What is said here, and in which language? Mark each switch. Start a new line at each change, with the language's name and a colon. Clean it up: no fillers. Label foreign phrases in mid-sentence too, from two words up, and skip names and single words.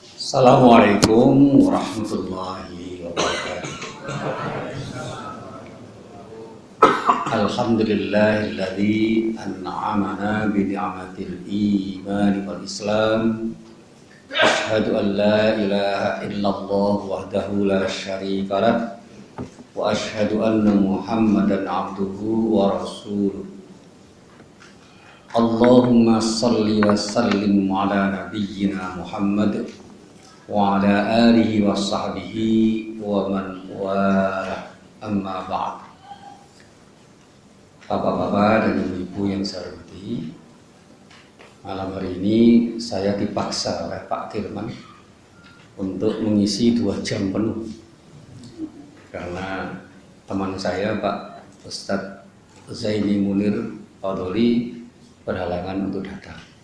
Arabic: السلام عليكم ورحمة الله وبركاته. الحمد لله الذي أنعمنا بنعمة الإيمان والإسلام. أشهد أن لا إله إلا الله وحده لا شريك له وأشهد أن محمدا عبده ورسوله. اللهم صل وسلم على نبينا محمد وعلى آله وصحبه ومن والى أما بعد.
Indonesian: Bapak-bapak dan ibu-ibu yang saya hormati, malam hari ini saya dipaksa oleh Pak Firman untuk mengisi 2 jam penuh karena teman saya Pak Ustadz Zaini Munir Fadoli berhalangan untuk datang.